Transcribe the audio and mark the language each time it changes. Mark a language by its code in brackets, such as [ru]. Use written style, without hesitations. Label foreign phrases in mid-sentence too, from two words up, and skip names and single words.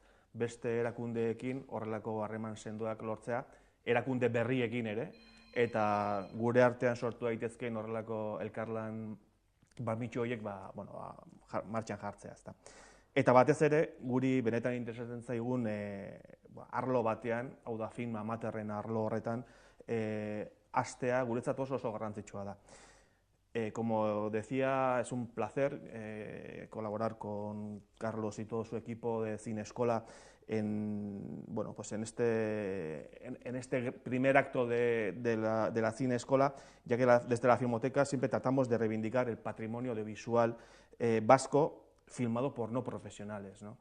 [eu] Beste erakundeekin horrelako harreman sendoak lortzea, erakunde berriekin ere, eta gure artean sortu daitezkeen horrelako elkarlan barmitxo horiek martxan jartzea. Eta batez ere, guri benetan interesatzen zaigun arlo batean, hau da film amaterren arlo horretan, hastea guretzat oso garrantzitsua da. [es] Como decía, es un placer colaborar con Carlos y todo su equipo de Cine Escola en este primer acto de la Cine Escola, ya que desde la Filmoteca siempre tratamos de reivindicar el patrimonio audiovisual vasco filmado por no profesionales, ¿no?